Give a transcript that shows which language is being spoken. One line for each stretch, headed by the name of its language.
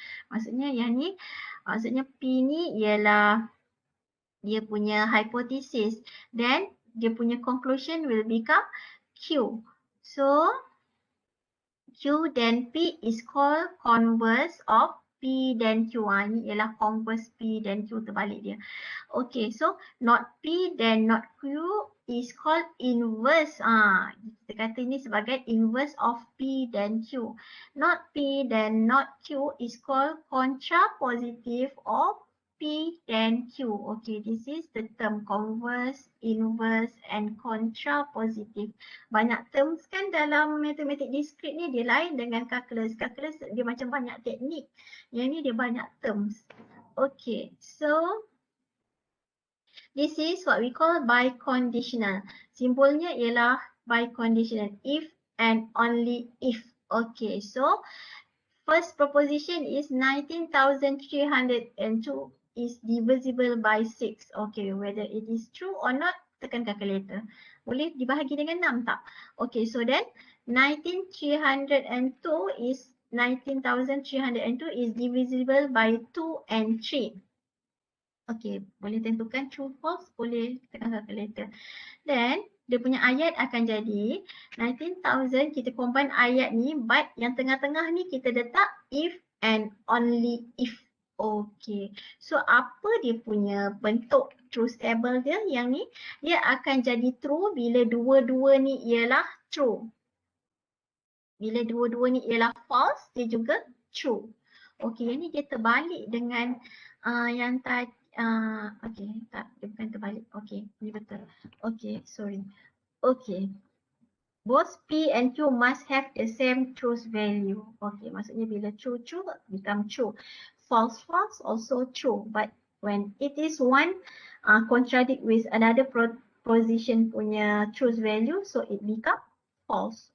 Malay: Maksudnya yang ni, maksudnya P ni ialah dia punya hypothesis, then dia punya conclusion
English: will become Q. So Q then P is called converse of P then Q.
Malay: Ini ialah
English: converse P then Q,
Malay: terbalik dia.
English: Okay, so not P then not Q is called inverse.
Malay: Kita kata ini sebagai
English: inverse of P then Q. Not P then not Q is called contrapositive of P then Q. Okay, this is the term converse, inverse and contrapositive.
Malay: Banyak terms kan dalam matematik discrete ni, dia lain dengan calculus. Calculus dia macam banyak teknik. Yang ni dia banyak terms.
English: Okay, so this is what we call biconditional.
Malay: Simbolnya ialah biconditional.
English: If and only if. Okay, so first proposition is 19,302 is divisible by 6. Okay, whether it is true or not,
Malay: tekan calculator. Boleh dibahagi dengan 6 tak?
English: Okay, so then 19,302 is 19,302 is divisible by 2 and 3.
Malay: Okay, boleh tentukan true false, boleh tekan calculator. Then dia punya ayat akan jadi 19,000, kita combine ayat ni, but yang tengah-tengah ni kita letak
English: if and only if.
Malay: Okay, so apa dia punya bentuk truth table dia yang ni? Dia akan jadi true bila dua-dua ni ialah true. Bila dua-dua ni ialah false, dia juga true. Okay, yang ni dia terbalik dengan yang tadi. Okay, tak, dia bukan terbalik. Okay, ni betul. Okay, sorry.
English: Okay, both P and Q must have the same truth value. Okay,
Malay: maksudnya bila
English: true become true. False also true. But when it is one contradict with another proposition punya truth value, so it become false.